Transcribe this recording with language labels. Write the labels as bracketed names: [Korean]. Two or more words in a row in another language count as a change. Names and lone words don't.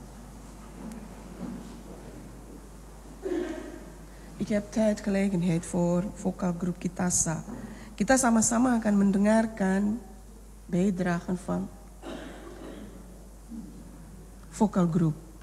[Dutch] Ik heb tijd gelegenheid voor vocalgroep Kitasa. [Indonesian] Kita sama-sama akan mendengarkan [Dutch] bijdragen van vocalgroep.